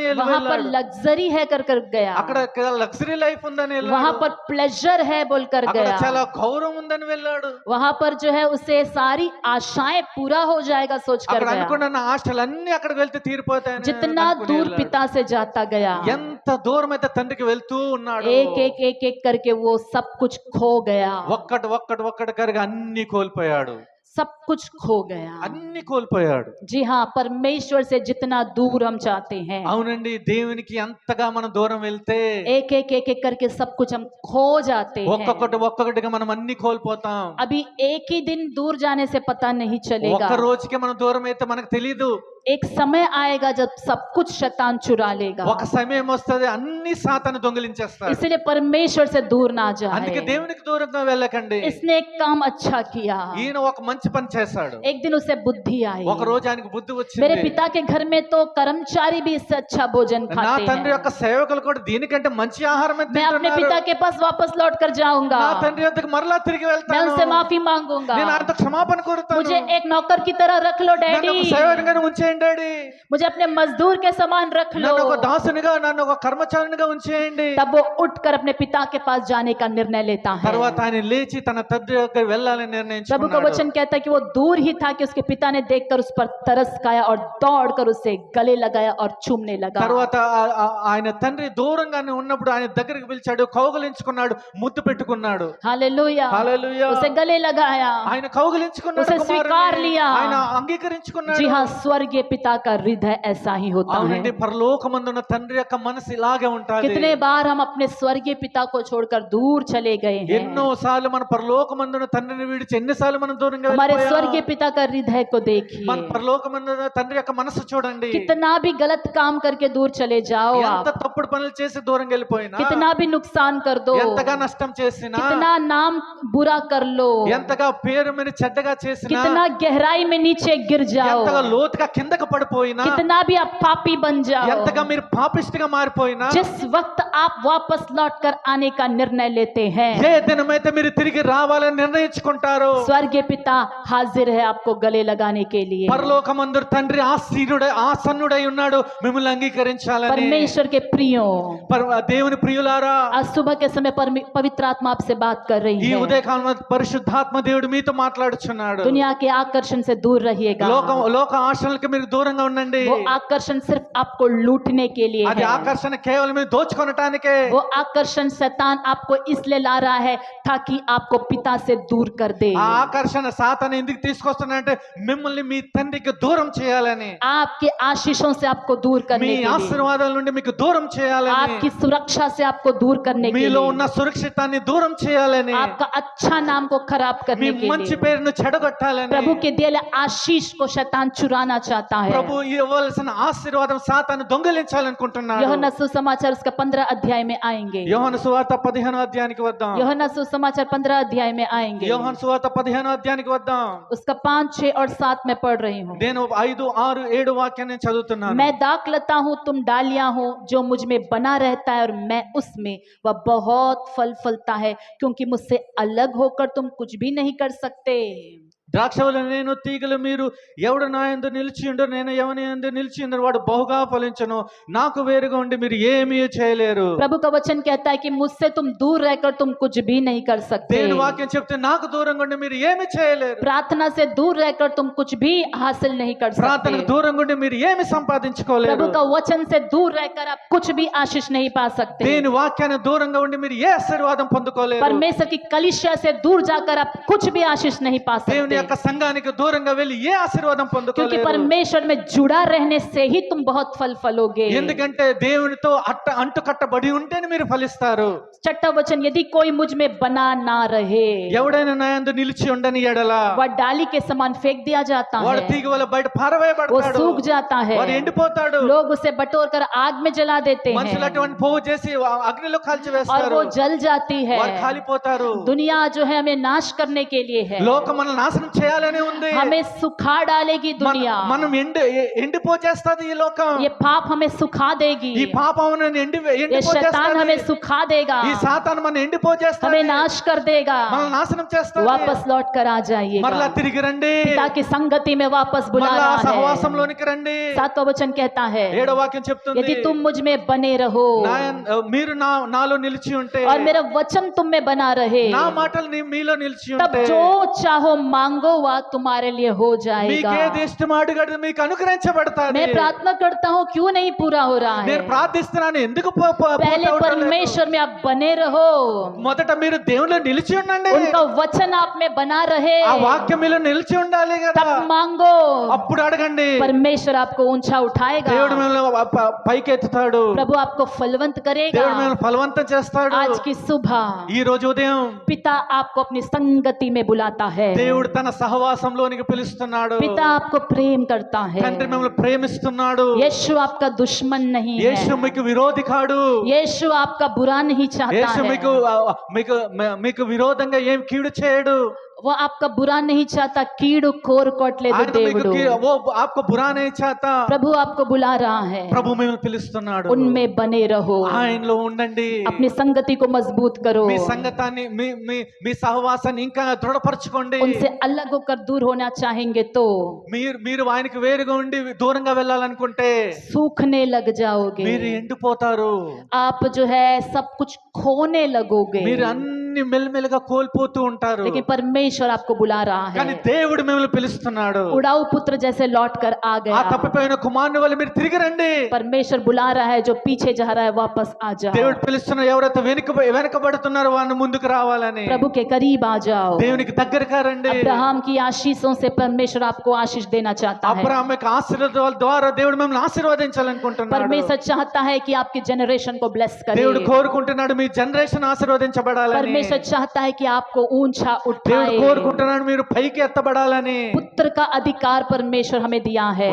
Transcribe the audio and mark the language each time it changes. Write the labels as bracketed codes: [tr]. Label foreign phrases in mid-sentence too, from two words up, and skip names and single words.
[hi] वहां पर [te] వెళ్ళాడు. [hi] लग्जरी है कर कर गया। [te] అక్కడ [en] luxury life [te] ఉందని [hi] वहां [te] వెళ్ళాడు. [hi] पर प्लेजर है बोलकर [te] అక్కడ [hi] गया। [te] చాలా గౌరవం ఉందని వెళ్ళాడు. [hi] वहां पर जो है उसे सारी आशाएं पूरा हो जाएगा सोचकर [te] అక్కడ [hi] गया। [te] అనుకున్న ఆశలు అన్ని అక్కడికి వెళ్తే తీరిపోతాయని [hi] जितना [te] అనుకుని [hi] दूर [te] వెళ్ళాడు. [hi] पिता से जाता गया, [te] ఎంత దూరం అయితే తండ్రికి వెళ్తూ ఉన్నాడు. [hi] एक एक करके वो सब कुछ खो गया। [te] ఒక్కటి కరిగా అన్ని కోల్పోయాడు. [hi] सब कुछ खो गया। [te] అన్ని కోల్పోయాడు. [hi] जी हाँ, परमेश्वर से जितना दूर हम चाहते हैं, [te] అవునండి, దేవునికి ఎంతగా మనం దూరం వెళ్తే [hi] एक करके सब कुछ हम खो जाते हैं। [te] ఒక్కొక్కటిగా మనం అన్ని కోల్పోతాం. [hi] अभी एक ही दिन दूर जाने से पता नहीं चलेगा। [te] ఒక్క రోజుకే మనం దూరం అయితే మనకు తెలియదు. [hi] एक समय आएगा जब सब कुछ शैतान चुरा लेगा, [te] ఒక సమయం వస్తది అన్ని సాతాను దొంగిలించేస్తాడు. [hi] इसलिए परमेश्वर से दूर ना [te] అందుకే [hi] जाए। [te] దేవునికి దూరంగా వెళ్ళకండి. [hi] इसने एक काम अच्छा किया, [te] ఈయన ఒక మంచి పని చేశాడు. [hi] एक दिन उसे बुद्धि आई, [te] ఒక రోజు ఆయనకు బుద్ధి [hi] मेरे [te] వచ్చింది. [hi] पिता के घर में तो कर्मचारी भी इससे अच्छा भोजन [te] నా [hi] खाते [te] తండ్రి [hi] हैं, [te] యొక్క సేవకులు కూడా దీనికంటే మంచి ఆహారమే [hi] मैं अपने [te] తింటున్నారు. [hi] पिता के पास वापस लौट कर जाऊंगा, [te] నా తండ్రి వద్దకు మరలా తిరిగి [hi] मैं [te] వెళ్తాను. [hi] उनसे माफी मांगूंगा, [te] నేను ఆయనతో క్షమాపణ కోరుతాను. [hi] मुझे एक नौकर की तरह रख लो [te] నన్ను [hi] डैडी, [te] ఒక సేవకునిగా ఉంచేయండి డాడీ. [hi] मुझे अपने मजदूर के समान रख लो। [te] నన్ను ఒక దాసునిగా, నన్ను ఒక కర్మచారినిగా ఉంచేయండి. [hi] तब वो उठकर अपने पिता के पास जाने का निर्णय लेता है। [te] తర్వాత ఆయన లేచి తన తండ్రి దగ్గర వెళ్ళాలని [hi] प्रभु का [te] నిర్ణయించుకున్నాడు. [hi] वचन कहता है कि वो दूर ही था कि उसके पिता ने देखकर उस पर तरस खाया और दौड़कर उसे गले लगाया और चूमने लगा। [te] తర్వాత ఆయన తండ్రి దూరంగానే ఉన్నప్పుడు ఆయన దగ్గరికి పిలిచాడు, కౌగిలించుకున్నాడు, ముద్దు పెట్టుకున్నాడు. [hi] हालेलुया, [te] హల్లెలూయా. [hi] उसे गले लगाया। [te] ఆయన కౌగిలించుకున్నాడు, [hi] उसे [te] కుమారుణ్ణి. [hi] स्वीकार लिया। [te] ఆయన అంగీకరించుకున్నాడు. [hi] जी हाँ, स्वर्गीय पिता का हृदय ऐसा ही होता है। [te] అవునండి, పరలోకమందున్న తండ్రి యొక్క మనసు ఇలాగే ఉంటుంది. [hi] कितने बार हम अपने स्वर्गीय पिता को छोड़कर दूर चले गए हैं। [te] ఎన్నో సార్లు మన పరలోకమందున్న తండ్రిని విడిచి ఎన్నిసార్లు మనం దూరంగా [hi] हमारे [te] వెళ్ళిపోయాం. [hi] स्वर्गीय पिता का हृदय को देखिए, [te] మన పరలోకమందున్న తండ్రి యొక్క మనసు చూడండి. [hi] कितना भी गलत काम करके दूर चले जाओ [te] ఎంత [hi] आप, [te] తప్పుడు పనులు చేసి దూరంగా వెళ్ళిపోయినా, [hi] कितना भी नुकसान कर दो, [te] ఎంతగా నష్టం చేసినా, [hi] कितना नाम बुरा कर लो, [te] ఎంతగా పేరు మీద చెడ్డగా చేసినా, [hi] कितना गहराई में नीचे गिर जाओ, [te] ఎంతగా లోతుగా కిందకు పడిపోయినా, [hi] कितना भी आप पापी बन जाओ, [te] ఎంతగా మీరు పాపిష్టిగా మారిపోయినా, [hi] जिस वक्त आप वापस लौट कर आने का निर्णय लेते हैं, [te] ఏ దినమైతే మీరు తిరిగి రావాలని నిర్ణయించుకుంటారో, [hi] स्वर्गीय पिता हाजिर है आपको गले लगाने के लिए। [te] పరలోకమందు తండ్రి ఆసన్నుడై ఉన్నాడు మిమ్మల్ని అంగీకరించాలని. [hi] परमेश्वर के प्रियो, [te] దేవుని ప్రియులారా, [hi] आज सुबह के समय पवित्र आत्मा आपसे बात कर रही [te] ఈ [hi] है। [te] ఉదయకాలంలో పరిశుద్ధాత్మ దేవుడు మీతో మాట్లాడుచున్నాడు. [hi] दुनिया के आकर्षण से दूर रहिएगा, [te] లోక ఆశలకు మీరు దూరంగా ఉండండి. [hi] वो आकर्षण सिर्फ आपको लूटने के लिए [te] అది [hi] है, [te] ఆకర్షణ కేవలం మీరు దోచుకొనటానికే. [hi] वो आकर्षण शैतान आपको इसलिए ला रहा है ताकि आपको पिता से दूर कर दे, [te] ఆ ఆకర్షణ సాతాను ఎందుకు తీసుకొస్తున్నాడంటే మిమ్మల్ని మీ తండ్రికి దూరం చేయాలని, [hi] आपके आशीषों से आपको दूर [te] మీ [hi] करने के लिए, [te] ఆశీర్వాదాల నుండి మీకు దూరం చేయాలని, [hi] आपकी सुरक्षा से आपको दूर करने के [te] మీలో [hi] लिए, [te] ఉన్న సురక్షితాన్ని దూరం చేయాలని, [hi] आपका अच्छा नाम को खराब [te] మీ [hi] करने के [te] మంచి [hi] लिए, [te] పేరును చెడగొట్టాలని, [hi] प्रभु के दिए आशीष को शैतान चुराना चाहता है। [te] ప్రభు ఇవ్వవలసిన ఆశీర్వాదం సాతాను దొంగిలించాలనుకుంటున్నాడు. [hi] यूहन्ना सुसमाचार उसका 15 अध्याय में आएंगे, [te] యోహాను సువార్త 15వ అధ్యాయానికి వద్దాం. [hi] यूहन्ना सुसमाचार 15 अध्याय में आएंगे, [te] యోహాను సువార్త 15వ అధ్యాయానికి వద్దాం. [hi] उसका 5, 6 और 7 में पढ़ रही हूँ। [te] నేను 5, 6, 7 వాక్యాన్ని చదువుతున్నాను. [hi] मैं दाखलता हूँ, तुम डालियां हो, जो मुझ में बना रहता है और मैं उसमें, वह बहुत फल फलता है, क्योंकि मुझसे अलग होकर तुम कुछ भी नहीं कर सकते। [te] ద్రాక్షవల్లి నేను, తీగలు మీరు. ఎవడు నా యందు నిలిచి ఉండరు, నేను ఎవని యందు నిలిచి ఉండరు, వాడు బహుగా ఫలించును. నాకు వేరుగా ఉండి మీరు ఏమీ చేయలేరు. [hi] प्रभु का वचन कहता है कि मुझसे तुम दूर रहकर तुम कुछ भी नहीं कर सकते, [te] దేవుని వాక్యం చెప్తే నాకు దూరంగా ఉండి మీరు ఏమీ చేయలేరు. [hi] प्रार्थना से दूर रहकर तुम कुछ भी हासिल नहीं कर [te] ప్రార్థనకు [hi] सकते, [te] దూరంగా ఉండి మీరు ఏమి సంపాదించుకోలేరు. [hi] प्रभु का वचन से दूर रहकर आप कुछ भी आशीष नहीं पा सकते, [te] దేవుని వాక్యాన్ని దూరంగా ఉండి మీరు ఏ ఆశీర్వాదం పొందుకోలేరు. [hi] परमेश्वर की कलीसिया से दूर जाकर आप कुछ भी आशीष नहीं पा [te] దేవుని [hi] सकते, [te] యొక్క సంఘానికి దూరంగా వెళ్ళి ఏ ఆశీర్వాదం [hi] क्योंकि [te] పొందుకోలేరు. [hi] परमेश्वर में जुड़ा रहने से ही तुम बहुत फल फलोगे। [te] ఎందుకంటే దేవునితో అంటుకట్టబడి ఉంటేనే మీరు ఫలిస్తారు. [hi] छठा वचन, यदि कोई मुझ में बना ना रहे, [te] ఎవడైనా నా యందు నిలిచి ఉండని ఎడల [hi] वह डाली के समान फेंक दिया जाता [te] వాడు [hi] है, [te] తీగ వల్ల బయట [hi] वो [te] పారవేయబడతాడు, [hi] सूख जाता है, [te] వాడు ఎండిపోతాడు. [hi] लोग उसे बटोर कर आग में जला देते [te] మనుషులు [hi] हैं [te] అటువంటి పోగు చేసి అగ్నిలో కాల్చి [hi] और [te] వేస్తారు, [hi] वो जल जाती है। [te] వారు కాలిపోతారు. [hi] दुनिया जो है हमें नाश करने के लिए है, [te] లోకం మనల్ని నాశనం చేయాలనే ఉంది. [hi] हमें सुखा डालेगी दुनिया, [te] మనం ఎండిపోచేస్తుంది ఈ లోకం. [hi] ये पाप हमें सुखा देगी, [te] ఈ పాపం [hi] ये शैतान हमें [te] ఎండిపోచేస్తుంది. [hi] सुखा देगा, [te] ఈ సాతాను మన ఎండిపోచేస్తుంది, [hi] हमें नाश कर देगा। [te] మనల్ని నాశనం చేస్తుంది. [hi] वापस लौट कर आ [te] మరలా [hi] जाइएगा, [te] తిరిగి రండి, [hi] पिता की संगति में वापस बुला [te] మరలా [hi] रहा है। [te] సహవాసంలోనికి రండి. [hi] 7वां वचन कहता है, [te] 7వ వాక్యం చెప్తుంది, [hi] यदि तुम मुझ में बने रहो [te] మీరు నాలో నిలిచి ఉంటే, [hi] और मेरा वचन तुम में बना रहे, [te] నా మాటలు మీలో నిలిచి [hi] तब [te] ఉంటే, [hi] जो चाहो मांगो वह तुम्हारे लिए हो जाएगा। [te] మీకేది ఇష్టం అడుగడు మీకు అనుగ్రహించబడతాది. [hi] मैं प्रार्थना करता हूँ, क्यों नहीं पूरा हो रहा [te] నేను [hi] है? [te] ప్రార్థిస్తున్నాను, ఎందుకు [hi] पहले परमेश्वर में आप बने रहो, [te] మొదట మీరు దేవునిలో నిలిచి ఉండండి. [hi] उनका वचन आप में बना रहे, [te] ఆ వాక్యం మీలో నిలిచి ఉండాలి కదా, [hi] तब मांगो, [te] అప్పుడు అడగండి. [hi] परमेश्वर आपको ऊंचा उठाएगा, [te] దేవుడు మిమ్మల్ని పైకి ఎత్తుతాడు, [hi] प्रभु आपको फलवंत [te] దేవుడు [hi] करेगा। [te] మిమ్మల్ని ఫలవంతం చేస్తాడు. [hi] आज की सुबह [te] ఈ రోజు ఉదయం [hi] पिता आपको अपनी संगति में बुलाता है, [te] దేవుడు తన తన సహవాసంలోనికి పిలుస్తున్నాడు. [hi] पिता आपको प्रेम करता है। [te] తండ్రి మిమ్మల్ని ప్రేమిస్తున్నాడు. [hi] यीशु आपका दुश्मन नहीं [te] యేసు [hi] है। [te] మీకు విరోధి కాడు. [hi] यीशु आपका बुरा नहीं चाहता [te] యేసు [hi] है। [te] మీకు విరోధంగా ఏం కీడు చేయడు. [hi] वो आपका बुरा नहीं चाहता, कीड़ू कोर कोटले [te] ఆయన మీకు దేవుడు। [hi] वो आपको बुरा नहीं चाहता. प्रभु आपको बुला रहा है, [te] ప్రభు మిమ్మల్ని పిలుస్తున్నాడు. [hi] उनमें बने रहो, [te] ఆయనలో ఉండండి. [hi] अपनी संगति को मजबूत करो, [te] మీ సంగతాన్ని మీ సహవాసాన్ని ఇంకా దృఢపరచుకోండి. [hi] उनसे अलग होकर दूर होना चाहेंगे तो [te] మీరు ఆయనకి వేరుగా ఉండి దూరంగా వెళ్ళాలనుకుంటే [hi] सूखने लग [te] మీరు [hi] जाओगे, [te] ఎండిపోతారు. [hi] आप जो है सब कुछ खोने लगोगे। [te] మీరు అన్ని మెల్లమెల్లగా కోల్పోతూ ఉంటారు. [hi] लेकिन परमेश्वर आपको बुला रहा [te] కానీ [hi] है, [te] దేవుడు మిమ్మల్ని పిలుస్తున్నాడు. [hi] उड़ाऊ पुत्र जैसे लौट कर आ [te] ఆ [hi] गया। [te] తప్పిపోయిన కుమారుని వల్ల మీరు తిరిగి రండి. [hi] परमेश्वर बुला रहा है, जो पीछे जा रहा है वापस आ जाओ। [te] దేవుడు పిలుస్తున్న ఎవరైతే వెనకబడుతున్నారో వారిని ముందుకు రావాలని. [hi] प्रभु के करीब आ जाओ। [te] దేవునికి దగ్గరగా రండి. [hi] अब्राहम की आशीषों से परमेश्वर आपको आशीष देना चाहता है। [te] అబ్రాహాము యొక్క ఆశీర్వాదాల ద్వారా దేవుడు మిమ్మల్ని ఆశీర్వదించాలనుకుంటున్నాడు. [hi] परमेश्वर चाहता है कि आपकी जनरेशन को ब्लेस करे। [te] దేవుడు కోరుకుంటున్నాడు మీ జనరేషన్ ఆశీర్వదించబడాలని. [hi] परमेश्वर चाहता है कि आपको ऊंचा [te] దేవుడు [hi] उठाए। [te] కోరుకుంటున్నాడు మీరు పైకి ఎత్తబడాలని. [hi] पुत्र का अधिकार परमेश्वर हमें दिया है।